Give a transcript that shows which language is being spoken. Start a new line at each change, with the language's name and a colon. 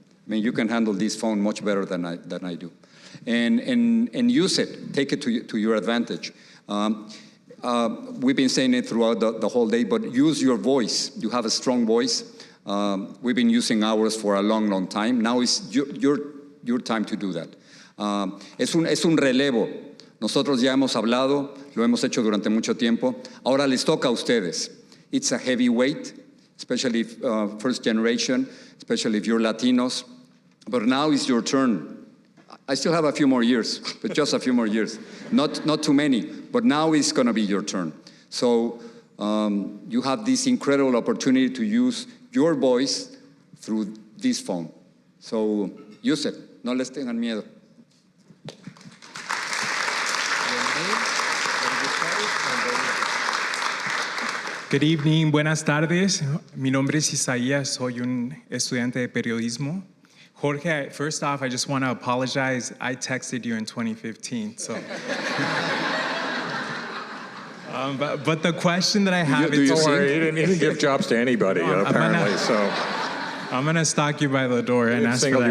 English: You can handle this phone much better than I do. And use it, take it to your advantage. we've been saying it throughout the whole day, but use your voice. You have a strong voice. We've been using ours for a long, long time. Now is your time to do that.
Spanish: Es un relevo. Nosotros ya hemos hablado, lo hemos hecho durante mucho tiempo. Ahora les toca a ustedes.
English: It's a heavy weight, especially first generation, especially if you're Latinos. But now is your turn. I still have a few more years, but just a few more years. Not too many, but now is going to be your turn. So you have this incredible opportunity to use your voice through this phone. So use it.
Spanish: No les tengan miedo.
English: Good evening,
Spanish: buenas tardes. Mi nombre es Isaías, soy un estudiante de periodismo.
English: Jorge, first off, I just want to apologize. I texted you in 2015, so. But the question that I have is... Don't worry, he didn't give jobs to anybody, apparently, so... I'm going to stalk you by the door and ask for that job.